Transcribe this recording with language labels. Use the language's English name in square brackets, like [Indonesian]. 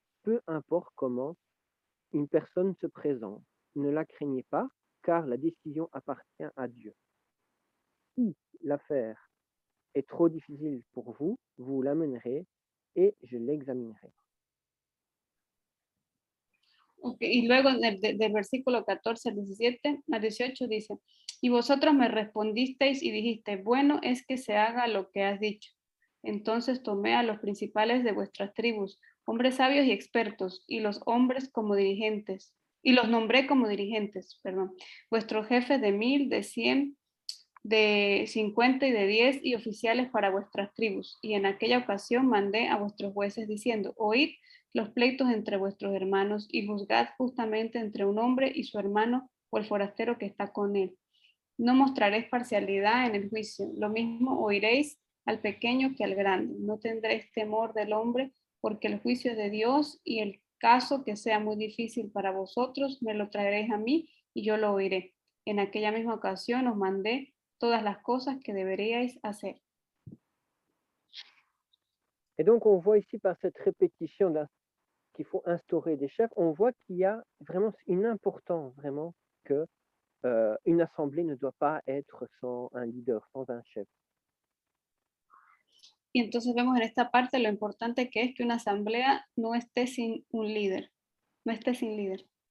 [French] Peu importe comment une personne se présente, ne la craignez pas, car la décision appartient à Dieu. Si l'affaire est trop difficile pour vous, vous l'amènerez et je l'examinerai. Okay. [Spanish] Y luego del versículo 14 al 17 al 18 dice, y vosotros me respondisteis y dijiste, bueno es que se haga lo que has dicho. Entonces tomé a los principales de vuestras tribus, hombres sabios y expertos, y los hombres como dirigentes, y los nombré como dirigentes, perdón, vuestros jefes de 1000, de 100, de 50 y de 10 y oficiales para vuestras tribus. Y en aquella ocasión mandé a vuestros jueces diciendo, oíd los pleitos entre vuestros hermanos y juzgad justamente entre un hombre y su hermano o el forastero que está con él. No mostraréis parcialidad en el juicio, lo mismo oiréis al pequeño que al grande. No tendréis temor del hombre, porque el juicio es de Dios, y el caso que sea muy difícil para vosotros, me lo traeréis a mí y yo lo oiré. En aquella misma ocasión os mandé todas las cosas que deberíais hacer. [French] Et donc on voit ici par cette répétition qu'il faut instaurer des chefs, on voit qu'il y a vraiment une importance vraiment que une assemblée ne doit pas être sans un leader, sans un chef. [Spanish] Y entonces vemos en esta parte lo importante que es que una asamblea no esté sin un líder, no esté sin líder.